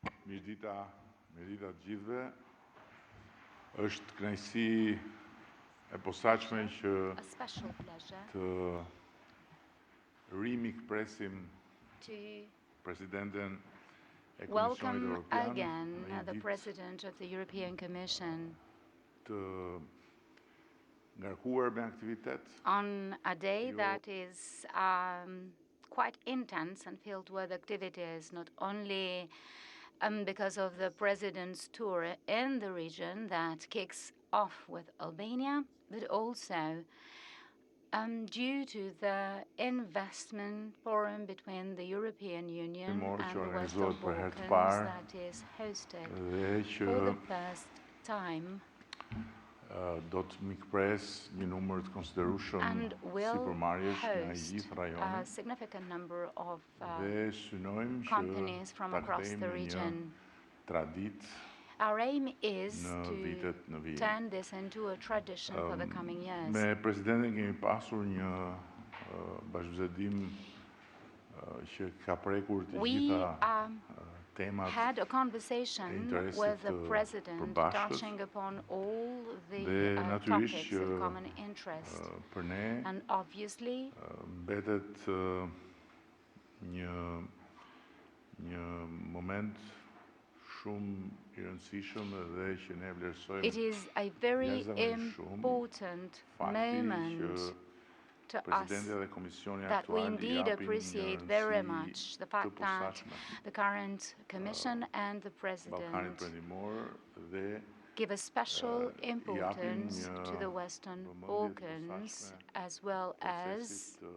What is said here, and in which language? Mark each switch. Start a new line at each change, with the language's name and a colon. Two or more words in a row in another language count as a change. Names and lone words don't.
Albanian: Mirdita të gjithëve. Është kënaqësi e posaçme që të rimikpresim Presidenten e Komisionit welcome Europian
English: again the President of the European Commission
Albanian: të ngarkuar me aktivitet.
English: on a day that is quite intense and filled with activities, not only because of the President's tour in the region that kicks off with Albania, but also due to the investment forum between the European Union and the Western Balkans that is hosted for the first time.
Albanian: Do të mikpres një numër të konsiderueshëm sipërmarrjesh nga gjithë rajoni.
English: A significant number of
Albanian: Dhe synojmë
English: companies from across the region. Our aim is to turn this into a tradition for the coming years.
Albanian: Me Presidentin kemi pasur një bashkëbisedim që ka prekur të gjitha temat
English: had a conversation with the President touching upon all the topics of common interest. And obviously,
Albanian: mbetet një moment shumë I rëndësishëm dhe që ne vlerësojmë.
English: It is a very important moment to us that we indeed appreciate very much the fact that the current Commission and the President give a special importance to the Western Balkans, as well as